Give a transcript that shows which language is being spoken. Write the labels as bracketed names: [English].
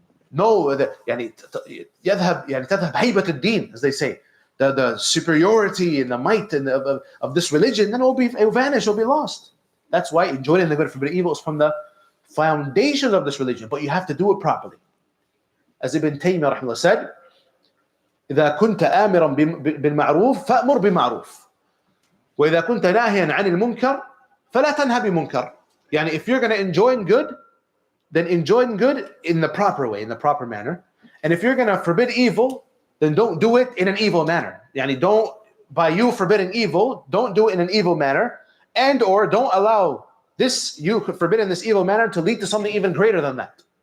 [English] No, [Arabic] يذهب تذهب هيبة الدين, [English] as they say. The superiority and the might and of this religion, then it will vanish, it will be lost. That's why enjoining the good and forbidding evil is from the foundation of this religion, but you have to do it properly. As Ibn Taymiyyah rahimahullah said, [Arabic] إذا كنت آمرا بالمعروف فأمر بمعروف وإذا كنت ناهيا عن المنكر فلا تنهى بمنكر. [English] If you're going to enjoin good, then enjoin good in the proper way, in the proper manner. And if you're going to forbid evil, then don't do it in an evil manner. Yani don't, by you forbidding evil, don't do it in an evil manner, and or don't allow this, you forbidding this evil manner to lead to something even greater than that.